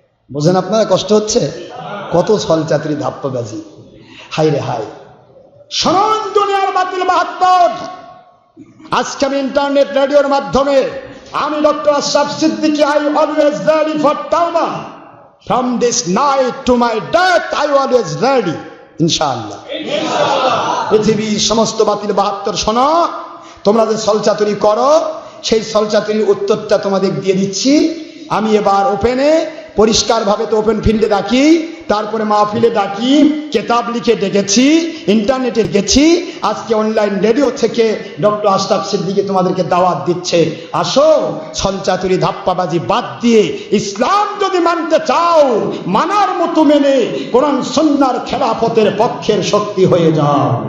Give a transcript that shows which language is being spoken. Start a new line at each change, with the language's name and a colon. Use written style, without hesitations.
Bangla: বুঝেন আপনারা? কষ্ট হচ্ছে? কত ছলচাতুরি ধাপ্পাবাজি, হাই রে হাই। শুনুন দুনিয়ার বাতিল বাহাত্তর, আজকে আমি ইন্টারনেট রেডিওর মাধ্যমে আমি doctor Ashraf Siddiqui,
English: I always ready for tawbah. From this night to my death I always ready,
Bangla: ইনশাআল্লাহ। পৃথিবীর সমস্ত বাতিল বাহাত্তর শোনো, তোমরা যে ছলচাতুরি করো সেই ছলচাতুরির উত্তরটা তোমাদের দিয়ে দিচ্ছি আমি। এবার ওপেনে পরিষ্কারভাবে তো ওপেন ফিল্ডে ডাকি, তারপরে মাহফিলে ডাকি, কেতাব লিখে ডেকেছি, ইন্টারনেটে গেছি, আজকে অনলাইন রেডিও থেকে ডক্টর আশরাফ সিদ্দিকী তোমাদেরকে দাওয়াত দিচ্ছে, আসো ছলচাতুরি ধাপ্পাবাজি বাদ দিয়ে ইসলাম যদি মানতে চাও, মানার মতো মেনে কোরআন সুন্নাহর খেলাফতের পক্ষের শক্তি হয়ে যাও।